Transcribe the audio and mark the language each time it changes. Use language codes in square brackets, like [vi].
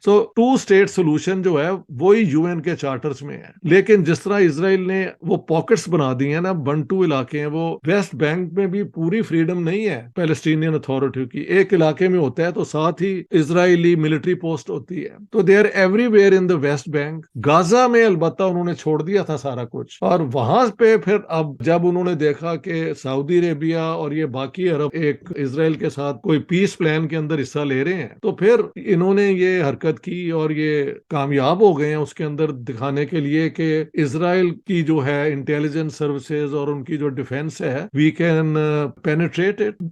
[ur] So to state solution جو ہے وہی یو این کے چارٹرز میں ہے. لیکن جس طرح اسرائیل نے وہ پاکٹس بنا دی ہیں نا، بنٹو علاقے ہیں، وہ ویسٹ بینک میں بھی پوری فریڈم نہیں ہے پیلسٹینین اتھارٹی کی. ایک علاقے میں ہوتا ہے تو ساتھ ہی اسرائیلی ملٹری پوسٹ ہوتی ہے. [en] تو they are everywhere in the West Bank. [ur] غازہ میں البتہ انہوں نے چھوڑ دیا تھا سارا کچھ، اور وہاں پہ پھر اب جب انہوں نے دیکھا کہ سعودی عربیہ اور یہ باقی عرب ایک اسرائیل کے ساتھ کوئی پیس پلان کے اندر حصہ لے رہے ہیں تو پھر انہوں نے یہ حرکت کی اور یہ کامیاب ہو گئے ہیں اس کے اندر دکھانے کے لیے کہ اسرائیل کی جو ہے انٹیلیجنس سروسز اور ان کی جو ڈیفense ہے [en] We can penetrate it.